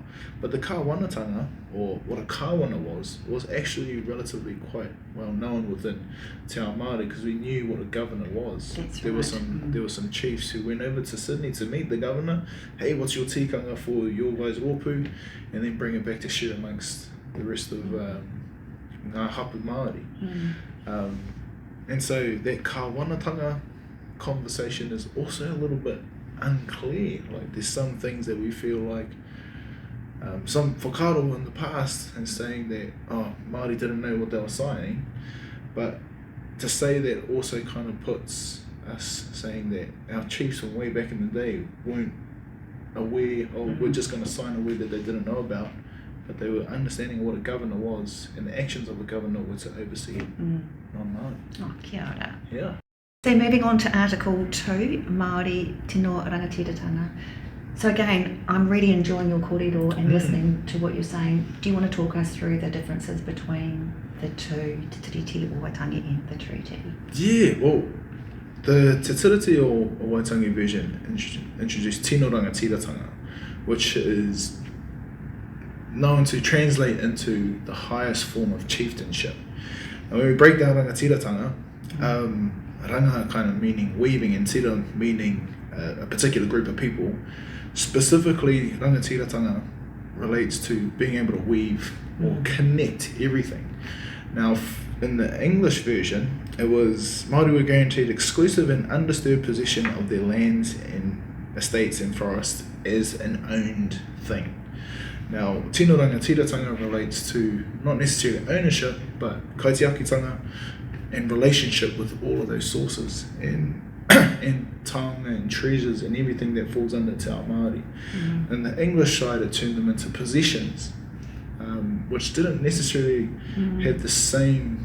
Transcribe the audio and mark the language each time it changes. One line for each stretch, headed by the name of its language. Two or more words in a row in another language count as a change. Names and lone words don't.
English: But the kāwanatanga, or what a kāwana was actually relatively quite well known within
Māori: Te Ao Māori,
English: because we knew what a governor was. There were some chiefs who went over to Sydney to meet the governor. Hey, what's your tikanga for your guys' rōpū? And then bring it back to share amongst the rest of
Māori: ngā hapu Māori.
English: And so that kāwanatanga conversation is also a little bit unclear. Like, there's some things that we feel like some whakaaro in the past and saying that Māori didn't know what they were signing, but to say that also kind of puts us saying that our chiefs from way back in the day weren't aware, we're just going to sign a word that they didn't know about, but they were understanding what a governor was, and the actions of a governor were to oversee non-Māori.
Māori: Kia ora.
English: Yeah. So moving on to Article 2,
Māori: Māori tino rangatiratanga.
English: So again, I'm really enjoying your kōrero and listening to what you're saying. Do you want to talk us through the differences between the two, Te Tiriti or Waitangi and the treaty? Yeah, well, the Te Tiriti or Waitangi version introduced
Māori: tino rangatiratanga,
English: which is known to translate into the highest form of chieftainship. And when we break down rangatiratanga, ranga kind of meaning weaving and tira meaning a particular group of people. Specifically, rangatiratanga relates to being able to weave or connect everything. Now, in the English version, it was Māori were guaranteed exclusive and undisturbed possession of their lands and estates and forests as an owned thing. Now,
Māori: tino rangatiratanga
English: relates to not necessarily ownership, but kaitiakitanga and relationship with all of those sources and tongue and treasures and everything that falls under
Māori: Te Ao Māori.
English: And the English side, it turned them into possessions, which didn't necessarily have the same...